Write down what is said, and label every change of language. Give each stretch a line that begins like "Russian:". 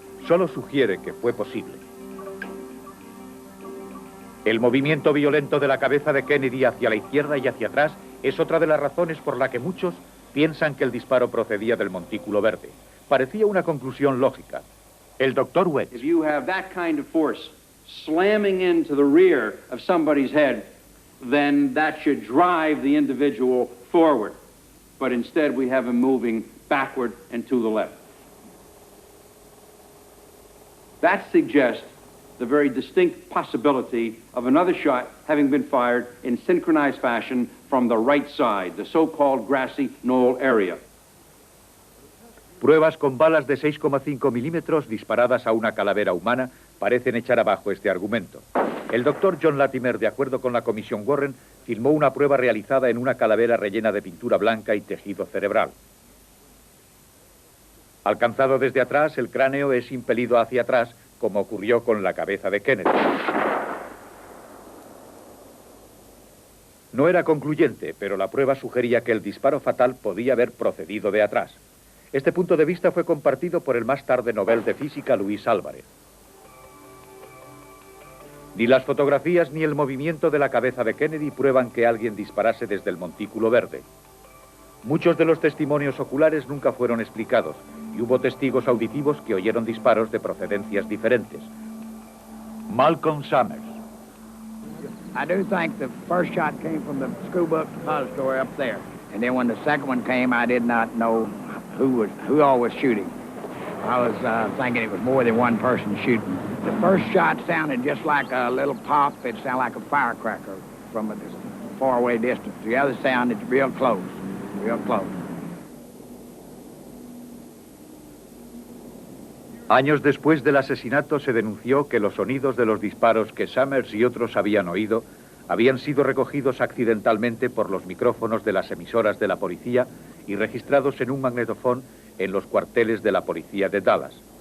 Spanish: Solo sugiere que fue posible. El movimiento violento de la cabeza de Kennedy hacia la izquierda y hacia atrás es otra de las razones por la que muchos piensan que el disparo procedía del montículo verde. Parecía una conclusión lógica. El doctor Wedge.
English: If you have that kind of force slamming into the rear of somebody's head, then that should drive the individual forward. But instead we have him moving backward and to the left. That suggests the very distinct possibility of another shot having been fired in synchronized fashion from the right side, the so-called grassy knoll area.
Spanish: Pruebas con balas de 6,5 milímetros disparadas a una calavera humana parecen echar abajo este argumento. El doctor John Latimer, de acuerdo con la Comisión Warren, filmó una prueba realizada en una calavera rellena de pintura blanca y tejido cerebral. Alcanzado desde atrás, el cráneo es impelido hacia atrás, como ocurrió con la cabeza de Kennedy. No era concluyente, pero la prueba sugería que el disparo fatal podía haber procedido de atrás. Este punto de vista fue compartido por el más tarde Nobel de Física Luis Álvarez. Ni las fotografías ni el movimiento de la cabeza de Kennedy prueban que alguien disparase desde el montículo verde. Muchos de los testimonios oculares nunca fueron explicados y hubo testigos auditivos que oyeron disparos de procedencias diferentes. Malcolm Summers.
English: I do think the first shot came from the school book depository up there. And then when the second one came, I did not know who all was shooting. I was thinking it was more than one person shooting. The first shot sounded just like a little pop. It sounded like a firecracker from a faraway distance. The other sounded real close, real close.
Spanish: Años después del asesinato se denunció que los sonidos de los disparos que Summers y otros habían oído habían sido recogidos accidentalmente por los micrófonos de las emisoras de la policía y registrados en un magnetofón en los cuarteles de la policía de Dallas.